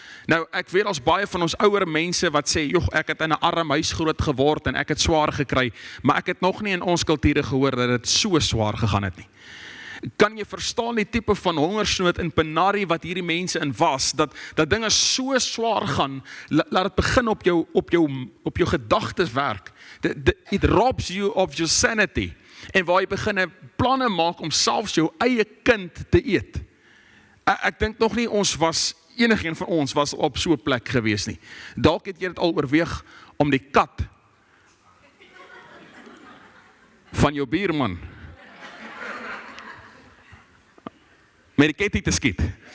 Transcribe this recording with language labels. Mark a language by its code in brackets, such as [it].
[af] Nou, ek weet ons baie van ons ouer mense wat sê, joh, ek het in 'n arm huis groot geword en ek het swaar gekry, maar ek het nog nie in ons kulture gehoor dat dit so swaar gegaan het nie. Kan jy verstaan die tipe van hongersnood in penarie wat hierdie mense in was, dat dinge so swaar gaan, laat dit begin op jou gedagtes werk. [en] It robs you of your sanity. [af] En waar jy begin planne maak om selfs jou eie kind te eet. Ek dink nog nie enigeen van ons was op so 'n plek gewees nie. Dalk het jy dit al oorweeg om die kat van jou buurman met die ketting te skiet.